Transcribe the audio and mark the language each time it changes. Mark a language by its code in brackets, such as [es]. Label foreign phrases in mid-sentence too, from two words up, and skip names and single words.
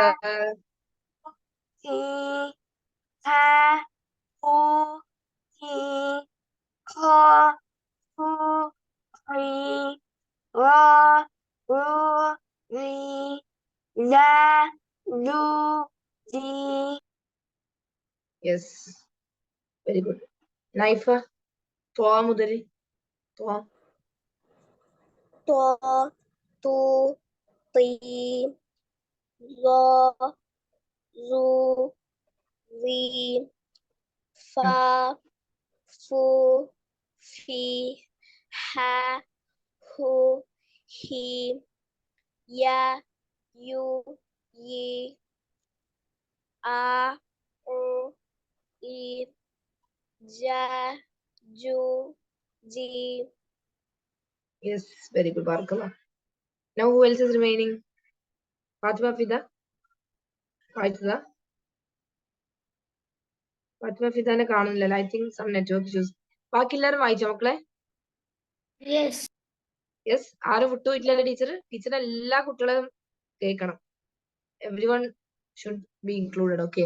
[en] സി ഹ ഹു ഹി ഖ ഹു ഖി റ റു റി ല ലു ജി. Yes very good. നൈഫ ത്വ മുതൽ. ത്വ, ത്വ തു തി ള zu, zi, fa, fu, fi, ha, hu, he, ya, you, ye, a, e, ja, ju, ji. Yes, very good, Barakallah. Now who else is remaining? Fatima Fida? [ml] വായിച്ചതാ? ഫാത്തിമ ഫിദാനെ കാണുന്നില്ലല്ലോ. [en] I think some network issues. [ml] ബാക്കി എല്ലാവരും വായിച്ചോ മക്കളെ? യെസ്. യെസ്. ആരും വിട്ടുപോയിട്ടില്ലല്ലോ ടീച്ചർ? ടീച്ചർ എല്ലാ കുട്ടികളും കേൾക്കണം. [en] Every one should be included. Okay.